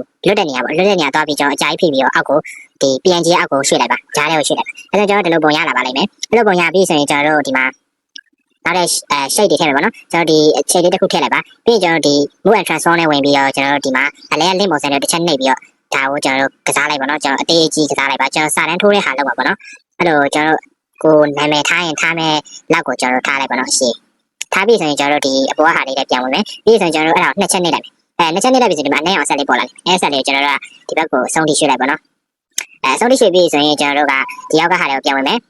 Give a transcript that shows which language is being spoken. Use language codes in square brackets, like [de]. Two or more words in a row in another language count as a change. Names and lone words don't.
[my] လွတ်တဲ့နေရာပေါ့လွတ်တဲ့နေရာသွားပြီးကျွန်တော်အကြိုက်ဖိပြီးတော့အောက်ကိုဒီ PNG အောက်ကိုရွှေ့လိုက်ပါကြားထဲကိုရွှေ့လိုက်ပါအဲဒါကျွန်တော်ဒီလိုပုံရလာပါလိမ့်မယ်ဒီလိုပုံရပြီးဆိုရင်ကျွန်တော်တို့ဒီမှာနောက်တဲ့ shape တွေထည့်မယ်ပေါ့နော်ကျွန်တော်ဒီ shape လေးတစ်ခုထည့်လိုက်ပါပြီးရင်ကျွန်တော်ဒီ [en] move and transform [my] နဲ့ဝင်ပြီးတော့ကျွန်တော်တို့ဒီမှာအလဲ link ပုံစံနဲ့တစ်ချက်နှိ ပ်ပြီးတော့ဒါကိုကျွန်တော်တို့ကစားလိုက်ပါတော့ကျွန်တော်အသေးအကြီးကစားလိုက်ပါကျွန်တော်စာတန်းထိုးတဲ့ဟာလောက်ပါပေါ့နော်အဲ့လိုကျွန်တော်တို့ကိုနာမည်ထားရင်ထားမယ်လောက်ကိုကျွန်တော်တို့ထားလိုက်ပါတော့ရှေ့ထားပြီးဆိုရင်ကျွန်တော်တို့ဒီအပေါ်ဟာလေးလည်းပြန်ဝင်မယ် ပြီးဆိုရင်ကျွန်တော်တို့အဲ့ဒါနှစ်ချက်နှိပ်လိုက်မယ်နှစ်ချက်နှိပ်လိုက်ပြီးဆိုဒီမှာအနည်းအောင်ဆက်လေးပေါ်လာတယ်အဲ့ဆက်လေးကိုကျွန်တော်တို့ကဒီဘက်ကိုဆုံးထိရွှေ့လိုက်ပါတော့ဆုံးထိရွှေ့ပြီးဆိုရင်ကျွန်တော်တို့ကဒီအောက်ကဟာလေးကိုပြန်ဝင်မယ်